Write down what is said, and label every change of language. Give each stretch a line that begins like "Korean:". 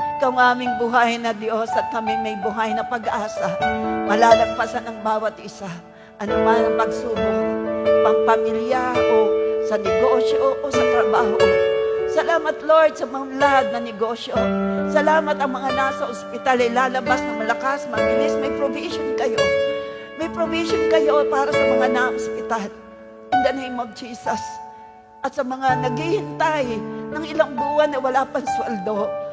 Filipino: Ikaw ang aming buhay na Diyos at kami may buhay na pag-asa. Malalagpasan ng bawat isa. Ano man ang pagsubok, pang-pamilya o sa negosyo o sa trabaho. Salamat, Lord, sa mga lahat na negosyo. Salamat ang mga nasa ospital ay lalabas na malakas, mabilis. May provision kayo. May provision kayo para sa mga na-ospital.
English: In the name of Jesus.
Filipino: At sa mga naghihintay ng ilang buwan na wala pang sweldo.